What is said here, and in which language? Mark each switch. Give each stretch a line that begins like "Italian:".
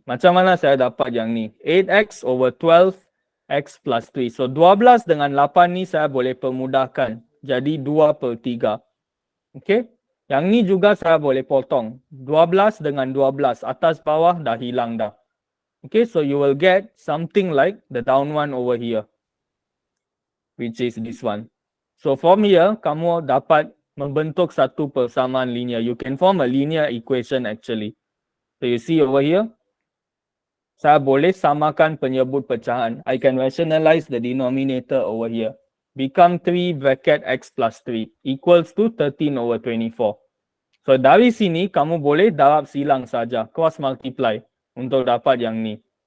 Malay: Macam mana saya dapat yang ni?
English: 8x over 12x plus 3.
Malay: So 12 dengan 8 ni saya boleh permudahkan. Jadi 2/3. Okay. Yang ni juga saya boleh potong. 12 dengan 12. Atas bawah dah hilang dah.
English: Okay, so you will get something like the down one over here. Which is this one.
Malay: So from here, kamu dapat membentuk satu persamaan linear.
English: You can form a linear equation actually. So you see over here.
Malay: Saya boleh samakan penyebut pecahan.
English: I can rationalize the denominator over here. Become 3 bracket x plus 3 equals to 13 over 24.
Malay: So dari sini kamu boleh darab silang saja, cross multiply untuk dapat yang ni.